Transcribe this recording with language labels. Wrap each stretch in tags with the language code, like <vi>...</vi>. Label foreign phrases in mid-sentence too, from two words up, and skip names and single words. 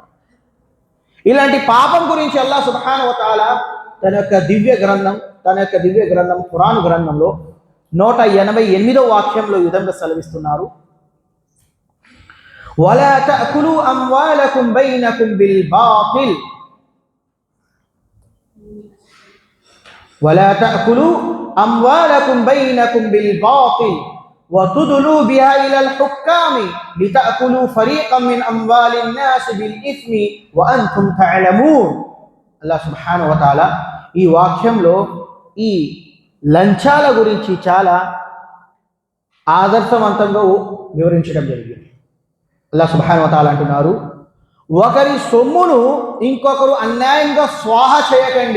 <te>ఇలాంటి పాపం గురించి</te> <ar>الله سبحانه وتعالى</ar> <te>తన యొక్క దివ్య గ్రంథం ఖురాన్ గ్రంథంలో 188వ వాక్యంలో ఈ విధంగా సెలవిస్తున్నారు.</te> <ar>ولا تأكلوا أموالكم بينكم بالباطل وتدلوا بها إلى الحكام لتأكلوا فريقا من أموال الناس بالإثم وأنتم تعلمون. الله سبحانه وتعالى</ar> <te>ఈ వాక్యంలో ఈ లంచాల గురించి చాలా ఆదర్శవంతంగా వివరించడం జరిగింది.</te> <ar>الله سبحانه وتعالى</ar> <te>అంటున్నారు, ఒకరి సొమ్మును ఇంకొకరు అన్యాయంగా స్వాహ చేయకండి.</te>